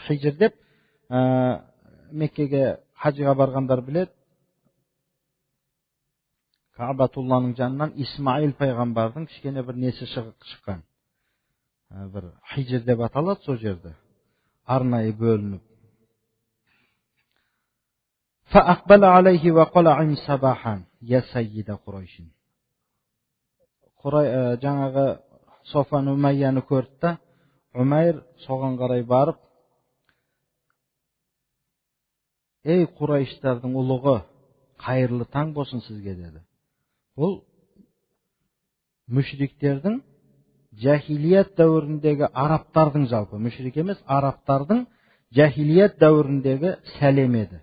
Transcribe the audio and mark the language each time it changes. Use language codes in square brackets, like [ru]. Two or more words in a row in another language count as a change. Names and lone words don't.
[kk] Хижр деп Меккеге хажыға барғандар біледі. Кабатулланың жанынан Исмаил пайғамбардың кішкене бір несі шыққан. Бір Хижр деп аталады сол жерде. Арнайы бөлініп. [ar] فأقبل عليه وقال عم صباحا يا سيد قريش. [kk] Жаңағы Софуан Умайяны көрді. Умайр соған қарай барып, ей Құрайыштардың ұлығы, қайырлы таң болсын сізге деді. Бұл мүшриктердің жахилият дәуіріндегі арабтардың жалпы, мүшрик емес, арабтардың жахилият дәуіріндегі сәлем еді.